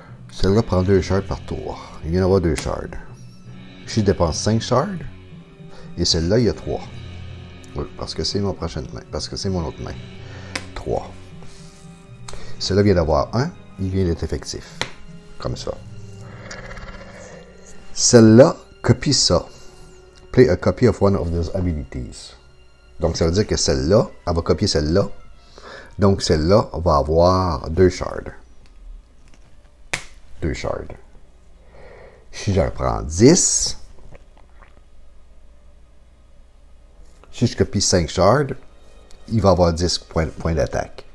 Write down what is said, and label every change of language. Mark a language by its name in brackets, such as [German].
[French] Celle-là prend 2 shards par tour. Il vient d'avoir 2 shards. Je dépense 5 shards. Et celle-là, il y a 3. Oui, parce que c'est ma prochaine main. Parce que c'est mon autre main. 3. Celle-là vient d'avoir 1. Il vient d'être effectif. Comme ça. Celle-là, copie ça. [English] Play a copy of one of those abilities. [French] Donc, ça veut dire que celle-là, elle va copier celle-là. Donc, celle-là va avoir 2 shards. 2 shards. Si je reprends 10, si je copie 5 shards, il va avoir 10 points d'attaque.